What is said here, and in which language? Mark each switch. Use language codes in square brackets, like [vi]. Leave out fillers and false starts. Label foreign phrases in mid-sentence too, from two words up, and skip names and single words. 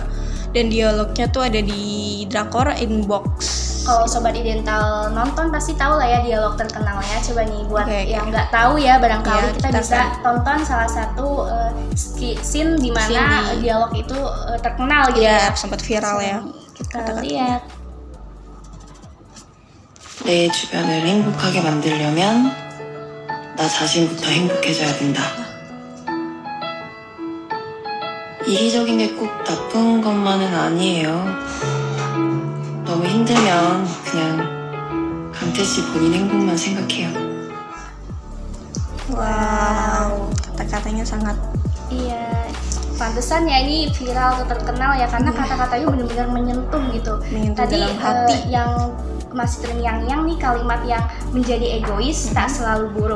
[id] Dan dialognya tuh ada di drakor Inbox. Kalau Sobat Idental nonton pasti tahu lah ya dialog terkenalnya. Coba nih buat Oke. yang nggak tahu ya, barangkali Ya, kita bisa tonton salah satu scene di mana dialog itu terkenal gitu Ya, ya. sempat viral ya. Kita lihat. [ko] 내 주변을 행복하게 만들려면 나 자신부터 행복해져야 된다. 이기적인 게 꼭 나쁜 것만은 아니에요. 너무 힘들면 그냥 강태 씨 본인 행복만 생각해요. [id] Wow, kata-katanya sangat Iya, pantesan ya ini viral atau terkenal ya karena kata-katanya benar-benar menyentuh gitu. Menyentuh Tadi dalam hati. yang masih terngiang-ngiang nih kalimat yang menjadi egois tak selalu buruk.